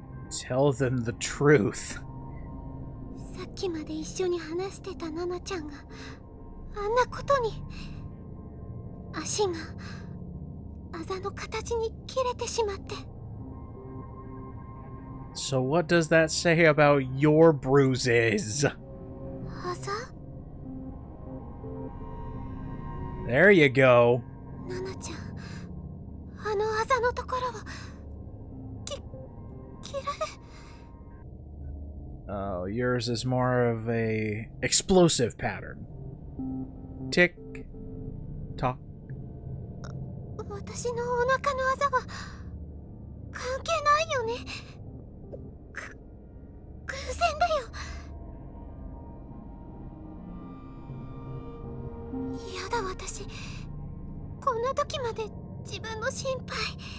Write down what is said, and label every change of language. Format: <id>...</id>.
<en>Tell them the truth.</en> <ja>さっきまで一緒に話してたナナちゃんがあんなことに。足があざの形に切れてしまって。</ja> <en>So what does that say about your bruises?</en> <ja>あざ。</ja> <en>There you go.</en> <ja>ナナちゃん、あのあざのところは切られ。</ja> <en>Oh, yours is more of a explosive pattern. Tick tock.</en> <ja>私のお腹のあざは関係ないよね。偶然だよ。やだ、私こんな時まで自分の心配。</ja>